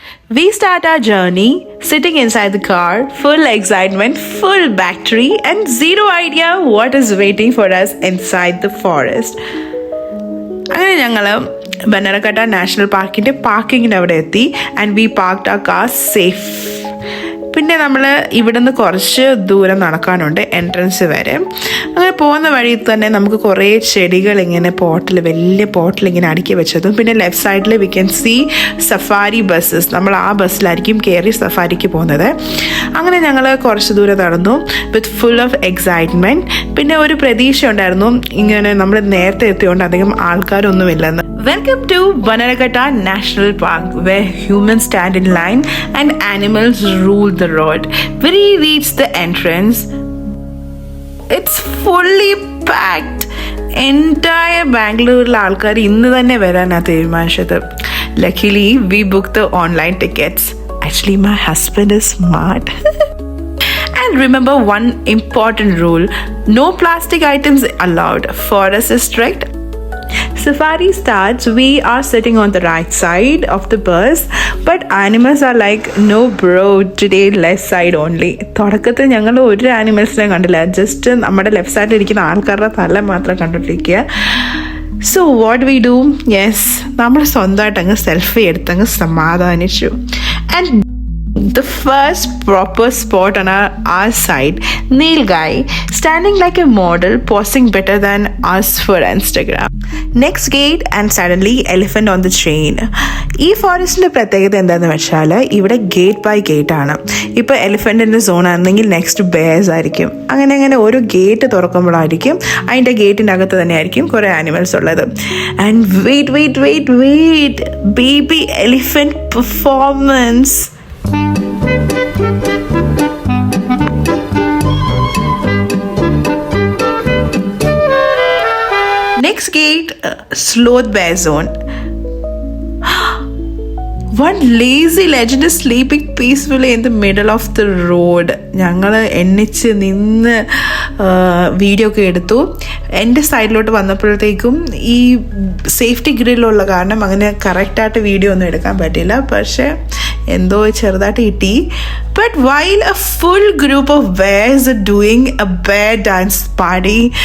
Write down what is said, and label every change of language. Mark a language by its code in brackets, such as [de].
[en] We start our journey sitting inside the car, full excitement, full battery, and zero idea what is waiting for us inside the forest. [ml] അങ്ങനെ ഞങ്ങൾ ബന്നരഘട്ട national പാർക്കിൻ്റെ പാർക്കിങ്ങിൻ്റെ അവിടെ എത്തി [en] And we parked ആ car safe. [ml] പിന്നെ നമ്മൾ ഇവിടുന്ന് കുറച്ച് ദൂരം നടക്കാനുണ്ട് എൻട്രൻസ് വരെ. അങ്ങനെ പോകുന്ന വഴി തന്നെ നമുക്ക് കുറേ ചെടികൾ ഇങ്ങനെ വലിയ പോട്ടിൽ ഇങ്ങനെ അടുക്കി വെച്ചതും, പിന്നെ ലെഫ്റ്റ് സൈഡിൽ [en] We can see safari buses. [ml] നമ്മൾ ആ ബസ്സിലായിരിക്കും കയറി സഫാരിക്ക് പോകുന്നത്. അങ്ങനെ ഞങ്ങൾ കുറച്ച് ദൂരം നടന്നു [en] With full of excitement. [ml] പിന്നെ ഒരു പ്രതീക്ഷ ഉണ്ടായിരുന്നു, ഇങ്ങനെ നമ്മൾ നേരത്തെ എത്തിയോണ്ട് അധികം ആൾക്കാരൊന്നുമില്ലെന്ന്. [en] Welcome to Bannerghatta National Park, where humans stand in line and animals rule the road. When we reach the entrance, it's fully packed. [ml] Entire Bangalore ആൾക്കാർ ഇന്ന് തന്നെ വരാനാണ് തീരുമാനിച്ചത്. [en] Luckily, we booked the online tickets. Actually, my husband is smart. And remember one important rule: no plastic items allowed. Forest is strict. Safari starts, we are sitting on the right side of the bus, but animals are like, no bro, today left side only. [ml] തുടക്കത്തിൽ ഞങ്ങൾ ഒരു ആനിമൽസിനെ കണ്ടില്ല, just നമ്മുടെ left സൈഡിൽ ഇരിക്കുന്ന ആൾക്കാരുടെ തല മാത്രം കണ്ടിട്ടിരിക്കുക. [en] so what we do, yes, [ml] നമ്മൾ സ്വന്തമായിട്ട് അങ്ങ് selfie എടുത്തങ്ങ് സമാധാനിച്ചു. [en] And the first proper spot on our side, Nilgai, standing like a model, posing better than us for Instagram. Next gate and suddenly elephant on the chain. [ml] ഈ ഫോറസ്റ്റിൻ്റെ പ്രത്യേകത എന്താണെന്ന് വെച്ചാൽ ഇവിടെ gate by gate ആണ്. ഇപ്പോൾ എലിഫൻറ്റിൻ്റെ zone ആണെങ്കിൽ next birds ആയിരിക്കും. അങ്ങനെ ഓരോ ഗേറ്റ് തുറക്കുമ്പോഴായിരിക്കും അതിൻ്റെ ഗേറ്റിൻ്റെ അകത്ത് തന്നെ ആയിരിക്കും കുറേ ആനിമൽസ് ഉള്ളത്. [en] And wait baby elephant performance. Next gate, sloth bear zone. One lazy legend is sleeping peacefully in the middle of the road. [ml] ഞങ്ങൾ എണ്ണിച്ച് നിന്ന് വീഡിയോ ഒക്കെ എടുത്തു. എൻ്റെ സൈഡിലോട്ട് വന്നപ്പോഴത്തേക്കും ഈ സേഫ്റ്റി ഗ്രില്ലുള്ള കാരണം അങ്ങനെ കറക്റ്റായിട്ട് വീഡിയോ ഒന്നും എടുക്കാൻ പറ്റില്ല. പക്ഷേ എന്തോ ചെറുതായിട്ട് കിട്ടി. [en] But while a full group of bears doing a bear dance party.